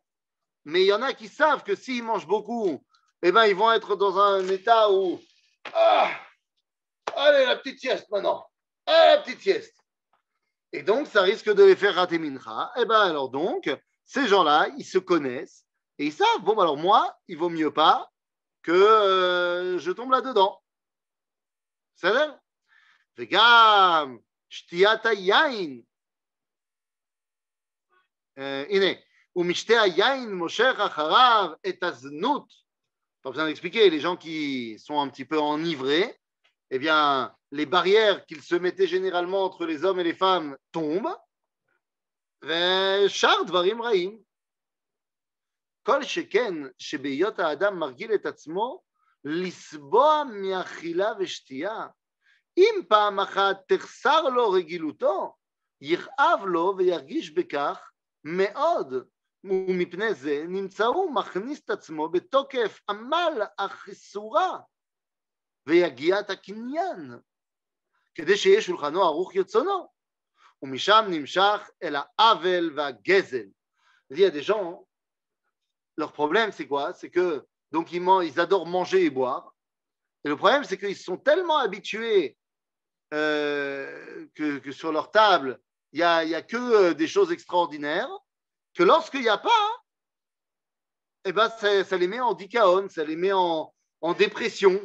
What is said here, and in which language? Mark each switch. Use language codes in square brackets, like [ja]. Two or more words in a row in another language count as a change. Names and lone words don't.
[fr] Mais il y en a qui savent que s'ils mangent beaucoup, eh ben, ils vont être dans un état où allez, la petite sieste maintenant. La petite sieste. Et donc, ça risque de les faire rater Mincha. Et bien, alors donc, ces gens-là, ils se connaissent et ils savent, bon, alors moi, il vaut mieux pas que je tombe là-dedans. C'est vrai? [he] וגם, שתייתה יין. הנה, הוא משתה יין מושך אחריו את הזנות. [fr] Pas besoin d'expliquer, les gens qui sont un petit peu enivrés, eh bien, les barrières qu'ils se mettaient généralement entre les hommes et les femmes tombent. [he] ושאר דברים רעים. כל שכן שבהיות האדם מרגיל את עצמו לסבוע מאכילה ושתייה, אם פעם אחת תחסר לו רגילותו, יכאב לו וירגיש בכך מאוד. ומפני זה נמצא הוא מכניס את עצמו בתוקף עמל החיסורה ויגיעת הקניין, כדי שיהיה שולחנו ערוך יוצונו, ומשם נמשך אל העוול והגזל. [fr] Il y a des gens, leur problème c'est quoi? C'est que donc ils adorent manger et boire, et le problème c'est qu'ils sont tellement habitués que sur leur table il y a que des choses extraordinaires, que lorsqu'il n'y a pas, eh ben ça les met en dikaon, ça les met en dépression.